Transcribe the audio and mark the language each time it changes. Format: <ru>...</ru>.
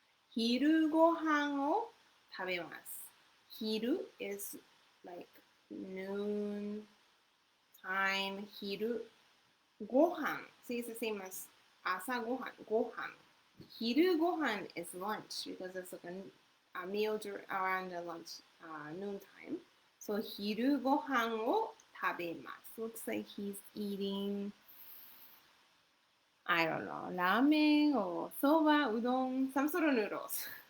<ja>昼ご飯を食べます。</ja> <en>昼 is like noon time. 昼ご飯 see it's the same as 朝ごはんご飯。昼ご飯 is lunch because it's like a meal around the lunch noon time.</en> <ja>So 昼ご飯を食べます。</ja> <en>Looks like he's eating I don't know, ramen or soba, udon, some sort of noodles.</en>